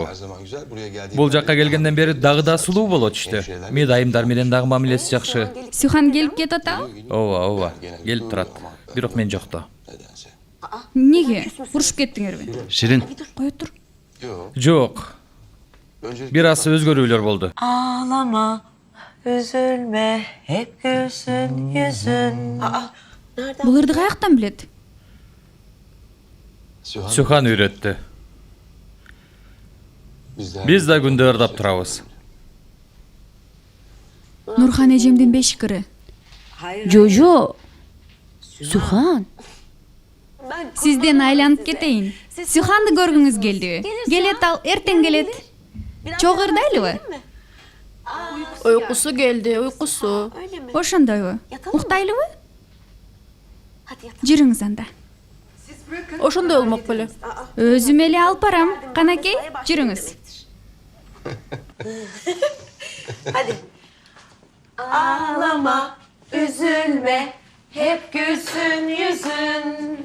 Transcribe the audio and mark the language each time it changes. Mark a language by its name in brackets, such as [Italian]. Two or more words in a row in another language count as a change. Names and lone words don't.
[Kyrgyz] Бул жакка келгенден бери дагы да сулуу болот иштэ. Мен айымдар менен дагы мамилеси жакшы. Сюхан келип кетип атабы? Ооба, келип турат. Бирок мен жокто. Неге? Урушуп кеттиңерби? Ширин, Кое тур. Жок. Бир аз өзгөрүүлөр болду. [Turkish] Ağlama, üzülme, hep gülsün yüzün. [Kyrgyz] Бул ырды каяктан билет? Сюхан үйрөттү. Биз да күндө ырдап турабыз. Нурхан эжемдин бешикири. Жо. Сюхан. Сизден айланып кетейин. Сюханды көргүңүз келдиби? Келет ал, эртең келет. Чогуу ырдайлыбы? Уйкусу келди, уйкусу. Ошондойбу? Уктайлыбы? Жүрүңүз анда. Ошондой болмок беле. Өзүм эле алып барам. Канакей, жүрүңүз. [Turkish] Ağlama, üzülme, hep gülsün yüzün.